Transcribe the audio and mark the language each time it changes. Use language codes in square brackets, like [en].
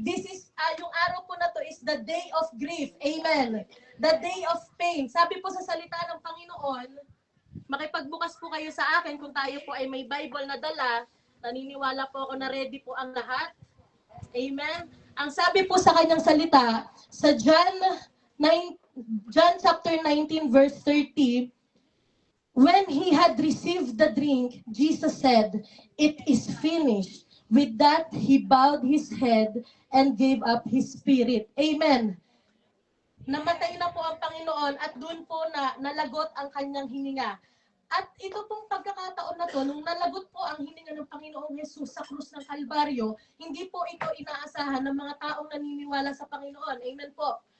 [en] This is, [tl] yung araw po na to [en] is the day of grief. Amen. The day of pain. [tl] Sabi po sa salita ng Panginoon, makipagbukas po kayo sa akin kung tayo po ay may Bible na dala. Naniniwala po ako na ready po ang lahat. Amen. Ang sabi po sa kanyang salita, sa John chapter 19 verse 30, [en] when he had received the drink, Jesus said, "It is finished." With that, he bowed his head and gave up his spirit. Amen. [tl] Namatay na po ang Panginoon at doon po nalagot ang kanyang hininga. At ito pong pagkakataon na to, nung nalagot po ang hininga ng Panginoong Jesus sa krus ng Kalbaryo, hindi po ito inaasahan ng mga taong naniniwala sa Panginoon. Amen po.